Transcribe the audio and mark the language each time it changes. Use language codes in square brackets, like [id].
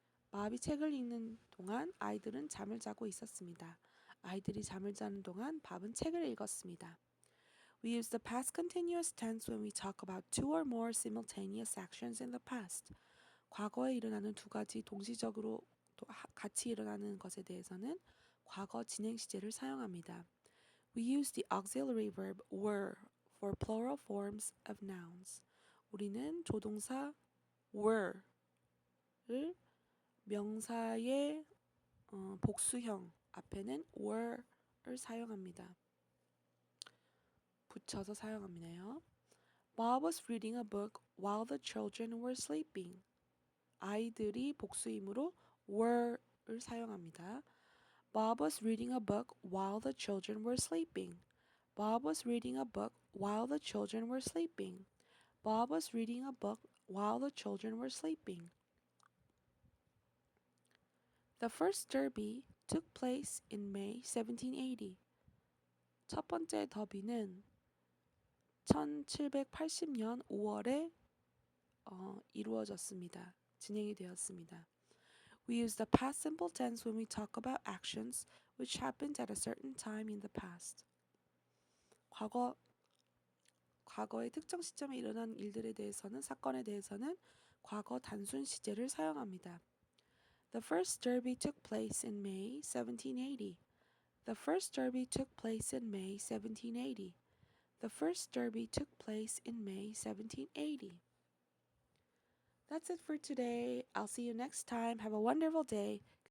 [ko] 밥이 책을 읽는 동안 아이들은 잠을 자고 있었습니다. 아이들이 잠을 자는 동안 밥은 책을 읽었습니다. [en] We use the past continuous tense when we talk about two or more simultaneous actions in the past. [ko] 과거에 일어나는 두 가지 동시적으로 같이 일어나는 것에 대해서는 과거 진행 시제를 사용합니다. [en] We use the auxiliary verb were for plural forms of nouns. [ko] 우리는 조동사 were를 명사의 복수형 앞에는 were를 사용합니다. 붙여서 사용합니다요. [en] Bob was reading a book while the children were sleeping. [ko] 아이들이 복수이므로 were를 사용합니다. [en] Bob was reading a book while the children were sleeping. Bob was reading a book while the children were sleeping. Bob was reading a book while the children were sleeping. The first derby took place in May 1780. [ko] 첫 번째 더비는 1780년 5월에 이루어졌습니다. 진행이 되었습니다. [en] We use the past simple tense when we talk about actions which happened at a certain time in the past. [ko] 과거의 특정 시점에 일어난 일들에 대해서는 사건에 대해서는 과거 단순 시제를 사용합니다. [en] The first derby took place in May 1780. The first derby took place in May 1780. The first derby took place in May 1780. That's it for today. I'll see you next time. Have a wonderful day.